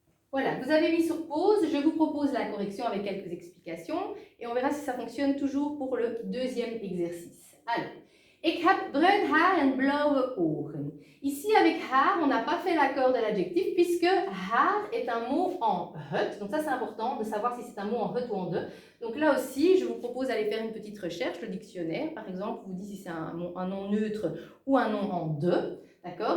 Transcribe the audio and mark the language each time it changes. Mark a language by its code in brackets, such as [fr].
[fr] Voilà, vous avez mis sur pause, je vous propose la correction avec quelques explications et on verra si ça fonctionne toujours pour le deuxième exercice. [nl] Alors, ik heb bruin haar en blauwe ogen. [fr] Ici, avec haar, on n'a pas fait l'accord de l'adjectif puisque haar est un mot en het. Donc ça, c'est important de savoir si c'est un mot en het ou en de. Donc là aussi, je vous propose d'aller faire une petite recherche, le dictionnaire, par exemple, vous dit si c'est un nom neutre ou un nom en de. D'accord?